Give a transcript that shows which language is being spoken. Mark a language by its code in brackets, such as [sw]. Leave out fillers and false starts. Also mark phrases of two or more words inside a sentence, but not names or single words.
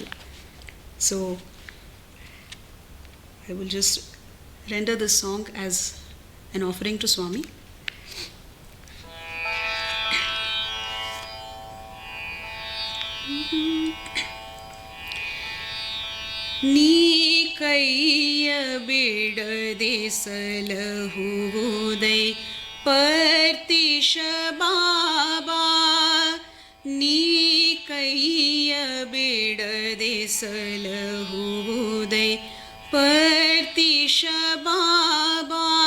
[en] So I will just render this song as an offering to Swami. [kn] Ni ಕೈಯ ಬಿಡದೆ ಸಲಹುವುದೈ ಪರ್ತಿಶ ಬಾಬಾ ನೀ ಕೈಯ ಬಿಡದೆ ಸಲಹುವುದೈ ಪರ್ತಿಶ ಬಾಬಾ